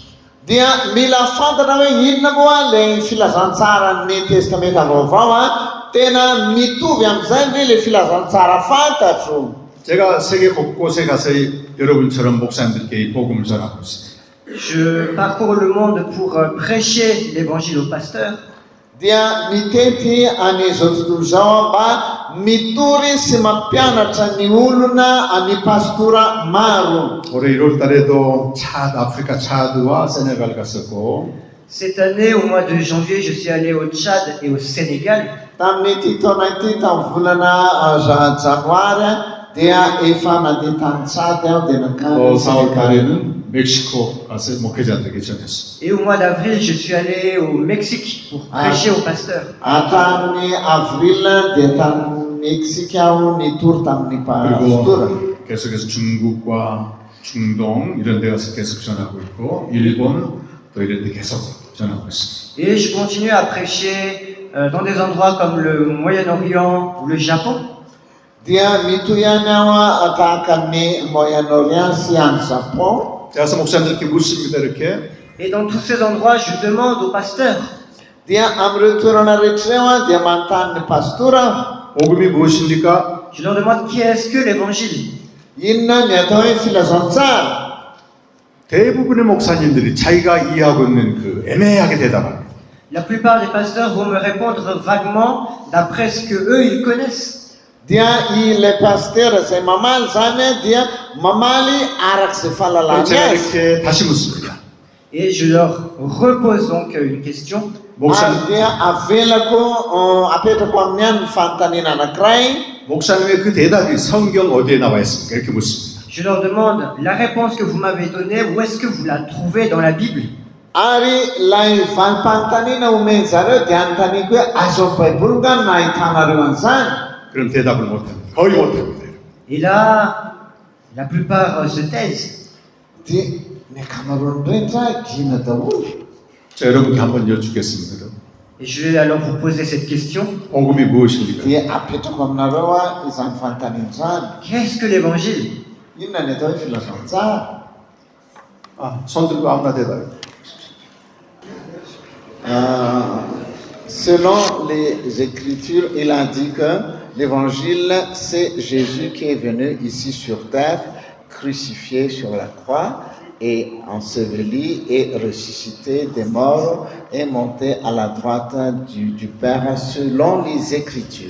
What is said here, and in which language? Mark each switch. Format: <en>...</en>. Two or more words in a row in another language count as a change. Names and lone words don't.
<mg>Dia mila fantatra hoe inona moa ilay filazantsarany testamenta vaovao tena mitovy amin'izay ve le filazantsara fantatro.</mg> <ko>제가 세계 곳곳에 가서 여러분처럼 목사님들께 이 복음을 전하고 있습니다.</ko> <fr>Je parcours le monde pour prêcher l'évangile aux pasteurs.</fr> <mg>Dia mitety an'izao tontolo izao mba mitory sy mampianatra ny olona any pastora maro.</mg> <ko>올해 1월 달에도 아프리카 차드와 세네갈 갔었고</ko> <fr>Cette année, au mois de janvier, je suis allé au Tchad et au Sénégal.</fr> <mg>Tamin'ity taona ity tamin'ny volana janoary dia efa nandeha tany Tsady aho dia</mg> <ko>또</ko> <mg>nakany</mg> <ko>4월 달에는 멕시코 가서 목회자들에게 전했습니다.</ko> <fr>Et au mois d'avril, je suis allé au Mexique pour prêcher aux pasteurs.</fr> <mg>tamin'ny avril dia tamin'ny Meksika aho nitory tamin'ny pastora.</mg> <ko>그리고 계속해서 중국과 중동 이런 데 가서 계속 전하고 있고 일본 또 이런 데 계속 전하고 있습니다.</ko> <fr>Et je continue à prêcher dans des endroits comme le Moyen-Orient ou le Japon.</fr> <mg>Dia mitoy ihany aho tahaka ny Moyen-Orient sy any Japon.</mg> <ko>제가 가서 목사님들께 묻습니다. 이렇게</ko> <fr>Et dans tous ces endroits, je demande aux pasteurs,</fr> <mg>Dia amin'ireo toerana rehetra ireo dia manontany ny pastora</mg> <ko>복음이 무엇입니까?</ko> <fr>je leur demande qui est-ce que l'évangile.</fr> <mg>inona ny atao hoe filazantsara.</mg> <ko>대부분의 목사님들이 자기가 이해하고 있는 그 애매하게 대답합니다.</ko> <fr>La plupart des pasteurs vont me répondre vaguement d'après ce que eux ils connaissent.</fr> <mg>Dia ilay pasteur izay mamaly zany dia mamaly arak'izay fahalalany</mg> <ko>제가</ko> <mg>azy.</mg> <ko>이렇게 다시 묻습니다.</ko> <fr>Et je leur repose donc une question.</fr> <ko>목사님,</ko> <mg>Ary dia avelako apetrako amin'ny any ny fanontaniana anankiray.</mg> <ko>목사님의 그 대답이 성경 어디에 나와 있습니까? 이렇게 묻습니다.</ko> <fr>Je leur demande la réponse que vous m'avez donnée, où est-ce que vous la trouvez dans la Bible?</fr> <mg>Ary ilay vanim-panontaniana omeny zareo dia anontaniako hoe azo amin'ny baiboly nga no nahitanareo an'izany.</mg> <ko>그럼 대답을 못합니다. 거의 못합니다.</ko> <fr>Et là, la plupart se taisent.</fr> <mg>Dia ny ankamaroany rehetra gina daholo.</mg> <ko>자, 여러분께 한번 여쭙겠습니다.</ko> <fr>Et je vais alors vous poser cette question.</fr> <ko>복음이 무엇입니까?</ko> <mg>Dia apetrako aminareo izany fanontaniana izany.</mg> <fr>Qu'est-ce que l'évangile?</fr> <mg>Inona ny atao hoe filazantsara?</mg> <ko>손 들고 아무나 대답해.</ko> <fr>Selon les Écritures, il a dit que l'évangile, c'est Jésus qui est venu ici sur terre, crucifié sur la croix, est enseveli et ressuscité des morts et monté à la droite du Père selon les Écritures.</fr>